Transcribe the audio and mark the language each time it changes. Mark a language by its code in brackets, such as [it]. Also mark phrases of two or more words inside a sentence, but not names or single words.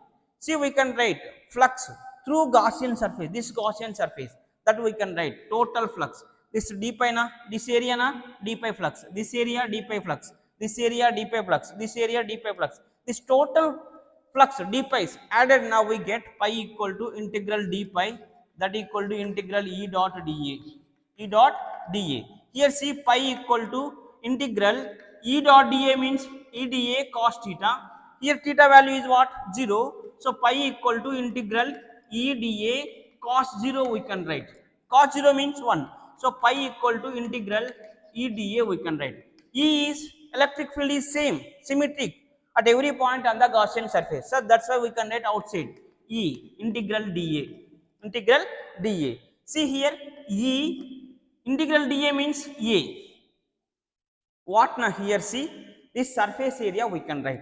[en] See, we can write flux through Gaussian surface. This Gaussian surface, that we can write total flux. This d pi na, this area na d pi flux, this area d pi flux, this area d pi flux, this area d pi flux. This total flux d pi is added. Now we get pi equal to integral d pi, that equal to integral e dot dA. E dot dA. Here see pi equal to integral e dot dA means e dA cos theta. Here theta value is what? 0. So pi equal to integral e dA cos 0 we can write. Cos 0 means 1. So pi equal to integral e dA we can write. E is electric field is same, symmetric at every point on the Gaussian surface. So that's why we can write outside E integral dA. Integral dA. See here E integral dA means A. What now here see this surface area we can write.